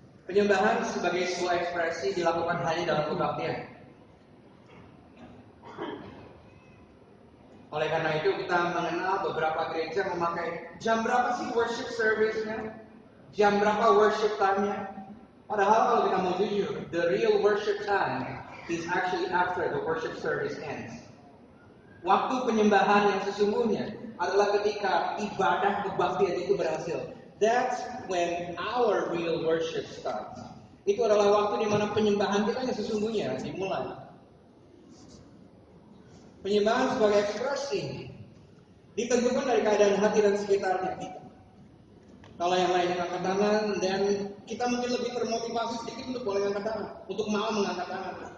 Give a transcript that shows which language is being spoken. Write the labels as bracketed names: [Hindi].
[Indonesian] Penyembahan sebagai sebuah ekspresi dilakukan hanya dalam kebaktian. Oleh karena itu kita mengenal beberapa gereja memakai jam berapa sih worship service-nya, jam berapa worship time-nya. Padahal kalau kita mau jujur, [English] the real worship time is actually after the worship service ends. [Indonesian] Waktu penyembahan yang sesungguhnya adalah ketika ibadah kebaktian itu berhasil. [English] That's when our real worship starts. [Indonesian] Itu adalah waktu di mana penyembahan kita yang sesungguhnya dimulai. Penyembahan sebagai ekspresi ditentukan dari keadaan hati dan sekitarnya kita. Kalau yang lain angkat tangan dan kita mungkin lebih termotivasi sedikit untuk boleh angkat tangan, untuk mau mengangkat tangan.